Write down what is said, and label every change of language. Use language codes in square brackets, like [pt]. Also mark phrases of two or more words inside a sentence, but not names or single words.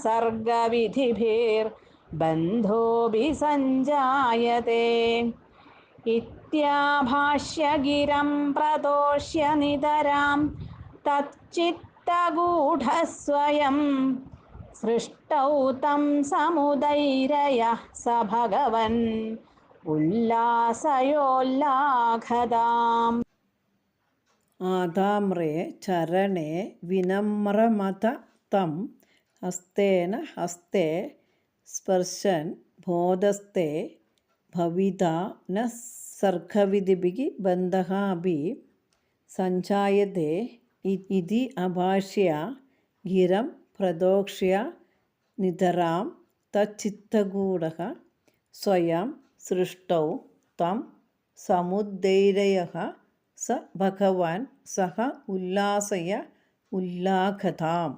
[sa] सर्गविधिभिर्बन्धोऽभिसञ्जायते इत्याभाष्यगिरं प्रतोष्य नितरां तच्चित्तगूढस्वयं सृष्टौ तं समुदैरयः स भगवन् ഉല്ലാസയോല്ലാഘതാം. ആധാമ്രേ ചരണേ വിനമ്രമത തം ഹസ്തേന ഹസ്തേ സ്പർശൻ ബോധസ്തേ ഭവിതാ ന സർഗവിധിഭിः ബന്ധഃ അപി സഞ്ജായതേ ഇതി അഭാഷ്യ ഗിരം പ്രദോക്ഷ്യ നിതരാം തച്ചിത്തഗൂഢഃ സ്വയം സൃഷ്ടൗ തം സമുദ്ധൈരയഃ സ ഭഗവാൻ സഹ ഉല്ലാസയ ഉല്ലാഘതാം.